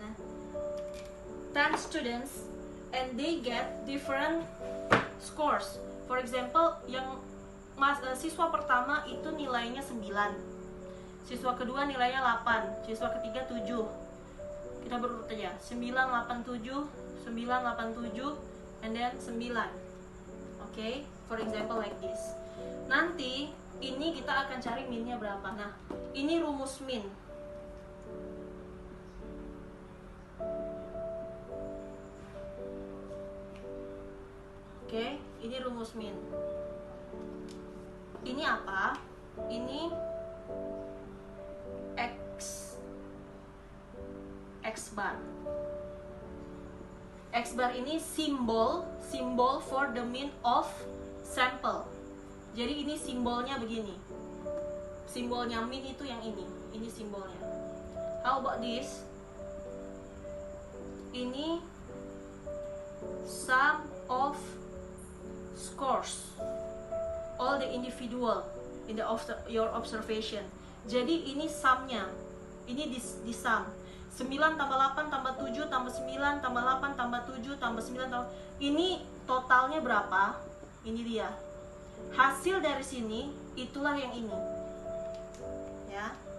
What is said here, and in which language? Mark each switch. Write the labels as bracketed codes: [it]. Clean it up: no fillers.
[en] Nah, 10 students and they get different scores. For example, [id] yang siswa pertama itu nilainya 9. Siswa kedua nilainya 8, siswa ketiga 7. Kita berurut aja. 9 8 7, 9 8 7 [en] and then [id] 9. Okay? [en] For example like this. [id] Nanti ini kita akan cari mean-nya berapa. Nah, ini rumus mean. Oke, ini rumus mean. Ini apa? Ini X bar. X bar ini simbol [en] for the mean of sample. [id] Jadi ini simbolnya begini. Simbolnya mean itu yang ini simbolnya. [en] How about this? Ini sum of scores, all the individual in the your observation. [id] Jadi ini sumnya, ini di sum 9 tambah 8 tambah 7 tambah 9 tambah 8 tambah 7 tambah 9 tambah, ini totalnya berapa? Ini dia hasil dari sini, itulah yang ini ya.